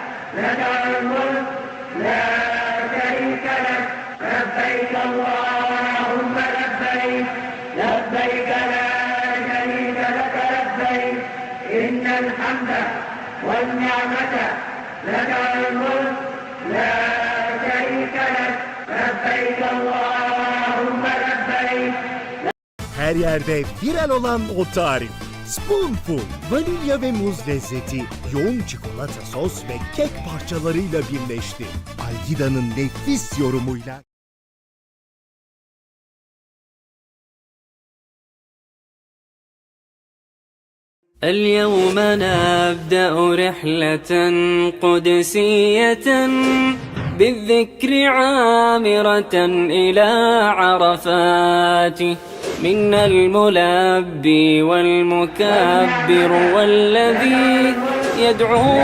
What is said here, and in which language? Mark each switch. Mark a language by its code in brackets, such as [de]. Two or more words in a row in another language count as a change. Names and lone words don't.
[ar] لك الملك لا شريك لك لبيك اللهم لبيك لبيك لا شريك لك لبيك إن الحمد والنعمة لك الملك لا شريك لك لبيك اللهم لبيك. [tr] Her yerde viral olan o tarif. Spoonful, vanilya ve muz lezzeti, yoğun çikolata sos ve kek parçalarıyla birleşti. Algida'nın nefis yorumuyla [ar] اليوم نبدأ رحلة قدسية بالذكر عامرة إلى عرفات منا الملبي والمكبر والذي يدعو